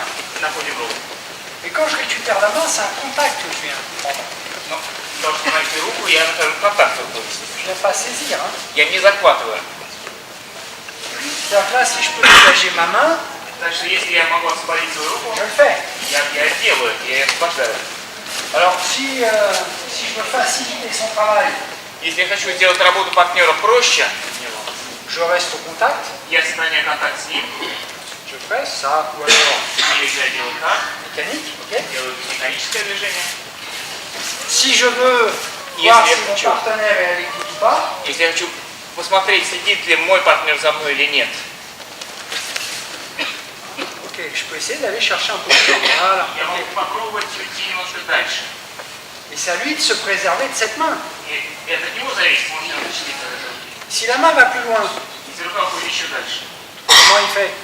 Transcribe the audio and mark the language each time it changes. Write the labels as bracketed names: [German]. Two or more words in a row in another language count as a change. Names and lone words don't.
[Russian] Находим руку. [French] Et quand je récupère la main, c'est un contact que je viens prendre. [Russian] Ну, то, что найти руку, я нахожу контакт рукой. [French] Je ne viens pas saisir. Hein. [Russian] Я не захватываю. [French] C'est-à-dire que là, si je peux dégager ma main, [Russian] Так что если я могу освободить свою руку, [French] je le fais. [Russian] я делаю, я ее освобождаю. [French] Alors, si je veux faciliter son travail, [Russian] Если я хочу сделать работу партнера проще, [French] je reste au contact, [Russian] я сохраняю контакт с ним, [French] je fais ça, ou alors [Russian] или я делаю так, [French] mécanique, ok. [Russian] делаю механическое движение. [French] Si je veux [Russian] Если [French] voir [Russian] я [French] si mon [Russian] хочу, [French] partenaire est à l'écoute ou pas, [Russian] если я хочу посмотреть, следит ли мой партнер за мной или нет, [French] ok, je peux essayer d'aller chercher un peu plus loin. Voilà. [Russian] я могу ok. попробовать уйти немножко дальше. [French] Et c'est à lui de se préserver de cette main. [Russian] И это от него зависит, может он защитить от этого. [French] Si la main va plus loin, [Russian] рука уходит еще дальше. [French] Comment il fait?